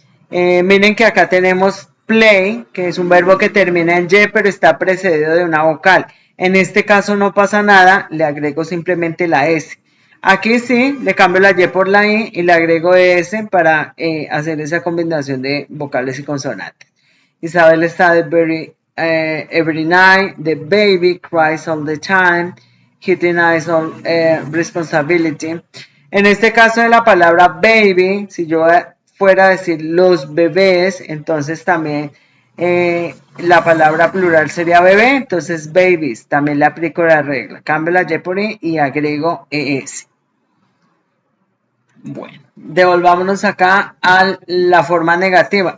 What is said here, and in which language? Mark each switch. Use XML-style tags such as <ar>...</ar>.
<es>Miren que acá tenemos play, que es un verbo que termina en Y, pero está precedido de una vocal. En este caso no pasa nada, le agrego simplemente la S. Aquí sí, le cambio la Y por la I y le agrego S para hacer esa combinación de vocales y consonantes.</es> <en>Isabel studied every night. The baby cries all the time. He denies all responsibility.</en> <es>En este caso de la palabra baby, si yo fuera a decir los bebés, entonces también la palabra plural sería bebé, entonces babies, también le aplico la regla. Cambio la Y por I y agrego ES. Bueno, devolvámonos acá a la forma negativa.</es>